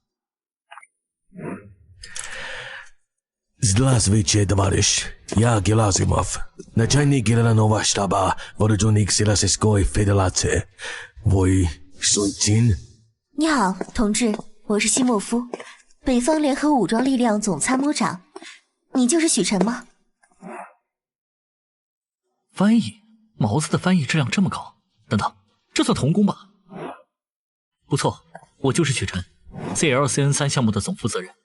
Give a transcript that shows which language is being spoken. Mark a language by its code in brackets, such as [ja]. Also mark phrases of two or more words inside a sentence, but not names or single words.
[ru] Здравствуйте, товарищ. Я Герасимов, начальник Генерального штаба Вооруженных сил Российской Федерации. Вы Сунцин? [zh] 你好，同志，我是西莫夫，北方联合武装力量总参谋长。你就是许晨吗？翻译，毛子的翻译质量这么高。等等，这算童工吧？不错，我就是许晨 ，CLCN3 项目的总负责人。